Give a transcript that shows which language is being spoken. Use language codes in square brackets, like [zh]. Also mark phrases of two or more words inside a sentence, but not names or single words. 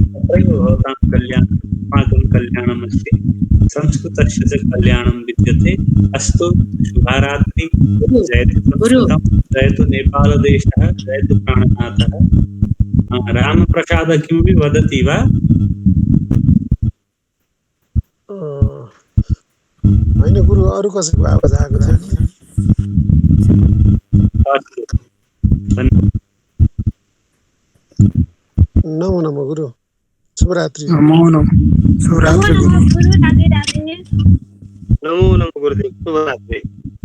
[sa] तत्रैव भवतां कल्याणम्, अस्माकं कल्याणमस्ति, संस्कृतस्य च कल्याणं विद्यते। अस्तु, शुभरात्रि। जयतु संस्कृतं, जयतु नेपालदेशः, जयतु प्राणनाथः। रामप्रसाद किमपि वदति वा? [ne] होइन गुरु, अरू कसैको आवाज आएको छैन। [sa] नमो नमो गुरु, शुभरात्रि। नमो नमो, शुभरात्रि गुरु। गुरु राधे राधे। नमो नमो गुरुदेव, शुभरात्रि।